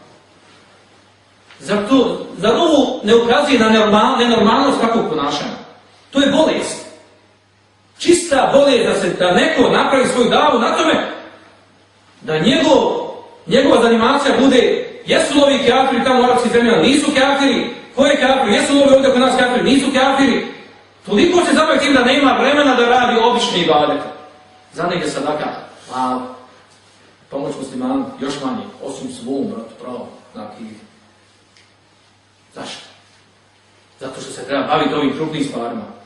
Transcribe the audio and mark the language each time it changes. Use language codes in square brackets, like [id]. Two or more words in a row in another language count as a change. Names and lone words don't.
[bs] Zar ovo ne ukazuje na nenormalnost kakvog ponašanja? To je bolest. Čista bolest da neko napravi svoju davu na tome da njegova zanimacija bude jesu li ovi kafiri tamo u arapskim zemljama, nisu kafiri, ko je kafir, jesu li ovi ovdje kod nas kafiri, nisu kafiri. Toliko se zabavi tim da nema vremena da radi obične ibadete. Za neke sadaka, malo. Pomoć muslimanu, još manje, osim svom, bratu, pravo. Znači, zašto? Zato što se treba baviti ovim krupnim stvarima.